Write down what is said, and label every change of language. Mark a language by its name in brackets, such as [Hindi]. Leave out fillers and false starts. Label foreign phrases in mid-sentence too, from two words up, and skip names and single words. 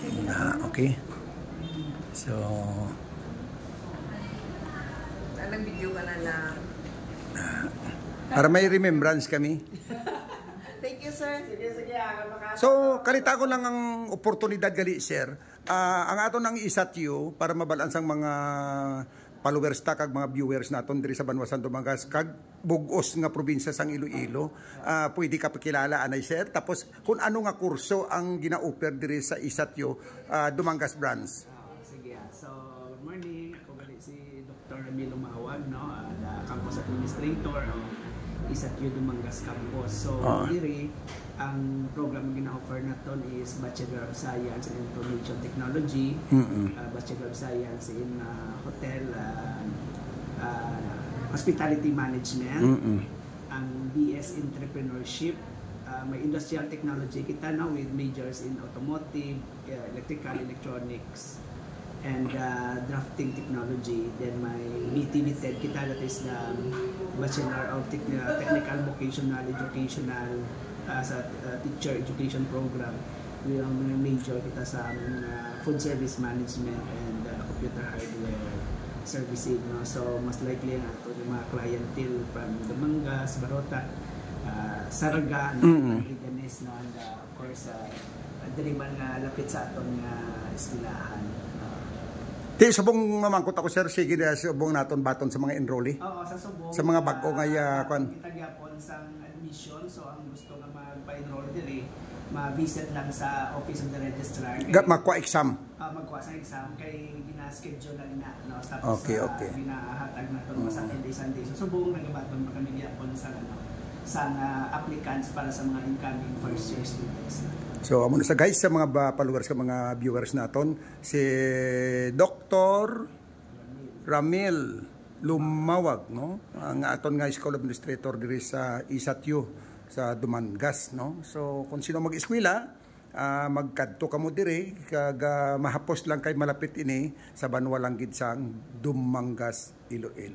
[Hiligaynon] Okay. So, nag-video ka na lang. para may remembrance kami. [English] Thank you, [Hiligaynon] sir. So, kalita ko lang ang oportunidad gali, sir. Ang ato nang isatyo para mabalansang mga followers ta kag mga viewers naton diri sa Banwasan Dumangas kag bugos nga probinsya sang Iloilo. Pwede ka pakilala anay, sir. Tapos kung ano nga kurso ang gina-offer diri sa isatyo Dumangas branch. Sige. So, [English] good morning. [Hiligaynon] Ako gali si Dr. Ramilo Mahawag, no? Campus Administrator o Isatyo Dumangas Campus. So, diri ang program na gina-offer naton is Bachelor of Science in Information Technology, Bachelor of Science in Hotel Hospitality Management, ang BS Entrepreneurship, may Industrial Technology kita na with majors in Automotive, Electrical, Electronics, and Drafting Technology. Then may BTV-TED kita, [English] that is the [Hiligaynon] Bachelor of Technical Vocational Educational sa Teacher Education Program. Yung major kita sa Food Service Management and Computer Hardware Servicing. No? So, mas likely nga ito yung mga clientele from Dumangas, Barota, Saraga, Liganes, no? [English] And of course, [Hiligaynon] dali man nga lapit sa aton nga eskwelahan. Di, subong mamangkot ako, sir. Sige na, subong naton baton sa mga enrollee. Oo, sa subong. Sa mga bago nga kita gyapon sang admission. So, ang gusto nga magpa-enroll diri, ma-visit lang sa Office of the Registrar. Magkuha exam. Magkuha sa exam kay gina-schedule na no? Tapos okay. ginahatag na ito sa Sunday. So, subong nagabaton pa kami gyapon sa applicants para sa mga [English] incoming first year students. [Hiligaynon] So, amo na sa guys, sa mga followers, sa mga viewers naton, si Dr. Ramil Lumawag, no? Ang aton nga School Administrator diri sa Isatyo sa Dumangas, no? So, kung sino mag-eskwela, magkadto kamo diri kag mahapos lang kay malapit ini sa Banwalanggid sang Dumangas, Iloilo.